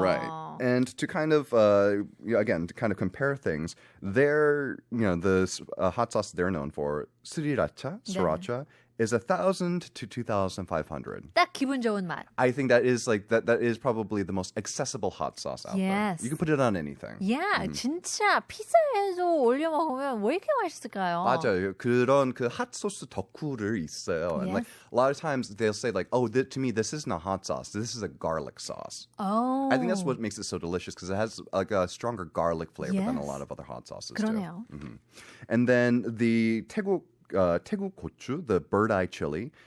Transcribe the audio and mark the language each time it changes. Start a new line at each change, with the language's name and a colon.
English: Right, and to kind of again to kind of compare things, the hot sauce they're known for, sriracha, is 1,000 to 2,500.
Korean: 딱 기분 좋은 맛.
English: I think that is that is probably the most accessible hot sauce out there. You can put it on anything.
Korean: Yeah, 진짜 피자에도 올려 먹으면 왜 이렇게 맛있을까요? 맞아요. 그런 그 hot sauce 덕후를 있어요.
English: And a lot of times they'll say to me this isn't a hot sauce. This is a garlic sauce. Oh. I think that's what makes it so delicious because it has a stronger garlic flavor than a lot of other hot sauces
Korean: 그러네요.
English: do. And then the
Korean: 태국 태국 고추,
English: the bird eye chili.